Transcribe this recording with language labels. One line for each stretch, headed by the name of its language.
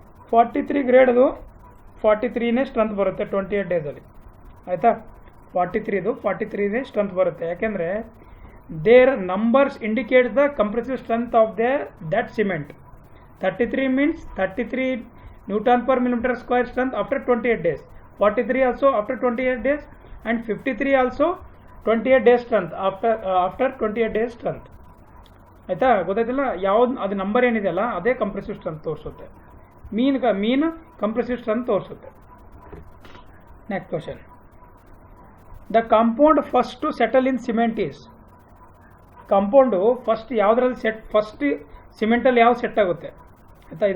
Kannada: 43 ಗ್ರೇಡ್ದು 43ನೇ strength ಬರುತ್ತೆ 28 ಡೇಸಲ್ಲಿ, ಆಯಿತಾ. 43ನೇ ಸ್ಟ್ರೆಂತ್ ಬರುತ್ತೆ, ಯಾಕೆಂದರೆ
English: Their numbers indicates the compressive strength of that cement. 33 means 33 Newton per millimeter square strength after 28 days. 43 also after 28 days and 53 also 28 days strength after 28 days strength.
Kannada: ಆಯಿತಾ, ಗೊತ್ತಾಯ್ತಿಲ್ಲ? ಯಾವ್ದು ಅದು number ಏನಿದೆಯಲ್ಲ ಅದೇ ಕಂಪ್ರೆಸಿವ್ ಸ್ಟ್ರೆಂತ್ ತೋರಿಸುತ್ತೆ, ಮೀನ್ compressive strength ತೋರಿಸುತ್ತೆ. Next question.
English: The compound first to settle in cement is.
Kannada: Compound first ಯಾವುದ್ರಲ್ಲಿ first ಸಿಮೆಂಟಲ್ಲಿ ಯಾವ ಸೆಟ್ ಆಗುತ್ತೆ ಆಯಿತಾ?